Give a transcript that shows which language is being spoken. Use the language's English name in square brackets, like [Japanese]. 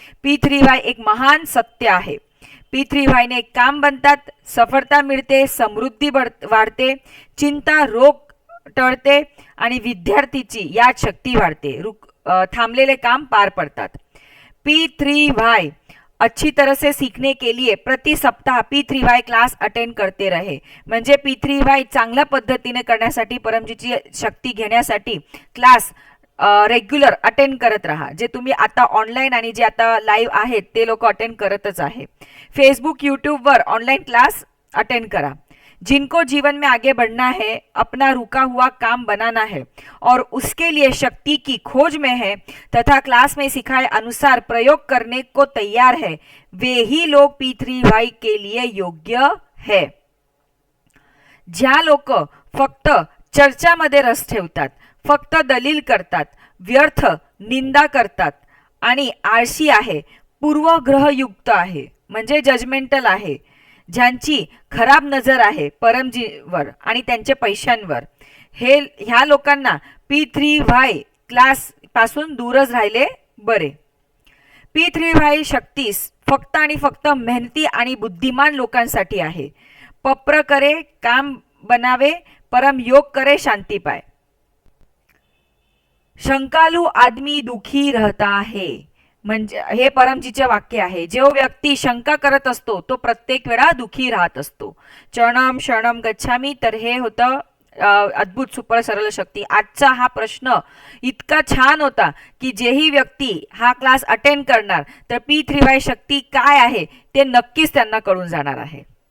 [Marathi] P3Y एक महान सत्य आहे. P3Y ने काम बनतात, सफलता मिळते, समृद्धी वाढते, चिंता रोग टळते आणि विद्यार्थीची याद शक्ती वाढते, थांबलेले काम पार पडतात. [Hindi] P3Y अच्छी तरह से सीखने के लिए प्रति सप्ताह P3Y क्लास अटेंड करते रहे. [Marathi] म्हणजे P3Y चांगल्या पद्धतीने करण्यासाठी, परमजीची शक्ती घेण्यासाठी क्लास रेग्युलर अटेंड करत रहा. जे तुम्ही आता ऑनलाईन आणि जे आता लाईव्ह आहेत ते लोक अटेंड करतच आहे. फेसबुक यूट्यूबवर ऑनलाइन क्लास अटेंड करा. [Hindi] जिनको जीवन में आगे बढ़ना है, अपना रुका हुआ काम बनाना है और उसके लिए शक्ति की खोज में है तथा क्लास में सिखाए अनुसार प्रयोग करने को तैयार है, वे ही लोग P3Y के लिए योग्य है. [Marathi] ज्या लोक फक्त चर्चामध्ये रस ठेवतात, फक्त दलील करतात, व्यर्थ निंदा करतात आणि आळशी आहे, पूर्वग्रहयुक्त आहे म्हणजे जजमेंटल आहे, ज्यांची खराब नजर आहे परमजीवर आणि त्यांच्या पैशांवर, ह्या लोकांना P3Y क्लास पासून दूरच राहिले बरे. P3Y शक्ती फक्त आणि फक्त मेहनती आणि बुद्धिमान लोकांसाठी आहे. [Hindi] पप्र करे काम बनावे, परम योग करे शांती पाए. शंकालू आदमी दुखी रहता है. [Marathi] म्हणजे हे परमजीचे वाक्य आहे. जो व्यक्ती शंका करत असतो तो प्रत्येक वेळा दुखी राहत असतो. [Sanskrit] चरणम शरणम गच्छामी. [Marathi] तर हे होतं अद्भुत सुपर सरळ शक्ती. आजचा हा प्रश्न इतका छान होता की जेही व्यक्ती हा क्लास अटेंड करणार तर P3Y शक्ती काय आहे ते नक्कीच त्यांना कळून जाणार आहे.